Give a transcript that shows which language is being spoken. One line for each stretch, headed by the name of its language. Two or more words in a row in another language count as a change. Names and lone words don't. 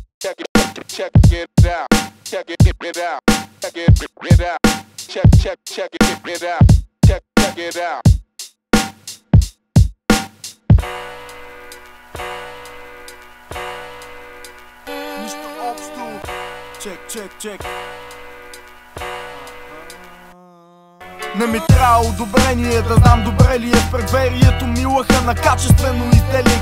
English: check it out, check it out, check it out, check it out, check it out.
Bulgarian: Нищо общо. Чек. Не ми трябва одобрение, да знам добре ли е в предверието ми лъха на качествено изделие.